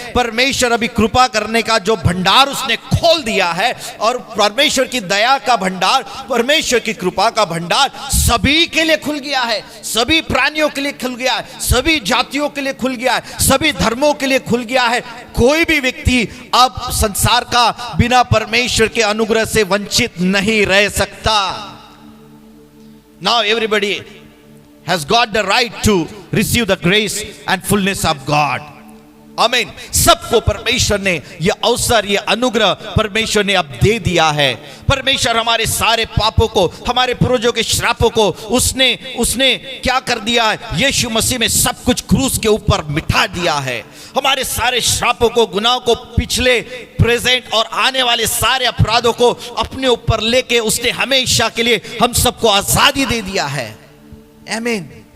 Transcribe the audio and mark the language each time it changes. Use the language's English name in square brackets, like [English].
[Hindi] परमेश्वर अभी कृपा करने का जो भंडार उसने खोल दिया है, और परमेश्वर की दया का भंडार, परमेश्वर की कृपा का भंडार सभी के लिए खुल गया है, सभी प्राणियों के लिए खुल गया है, सभी जातियों के लिए खुल गया है, सभी धर्मों के लिए खुल गया है। कोई भी व्यक्ति अब संसार का बिना परमेश्वर के अनुग्रह से वंचित नहीं रह सकता। [English] Now everybody has got the right to receive the grace and fullness of God. [Hindi] आमीन। सबको परमेश्वर ने यह अवसर, यह अनुग्रह परमेश्वर ने अब दे दिया है। परमेश्वर हमारे सारे पापों को, हमारे पूर्वजों के श्रापों को उसने क्या कर दिया है? यीशु मसीह में सब कुछ क्रूस के ऊपर मिटा दिया है। हमारे सारे श्रापों को, गुनाहों को, पिछले, प्रेजेंट और आने वाले सारे अपराधों को अपने ऊपर लेके उसने हमेशा के लिए हम सबको आजादी दे दिया है। आमीन।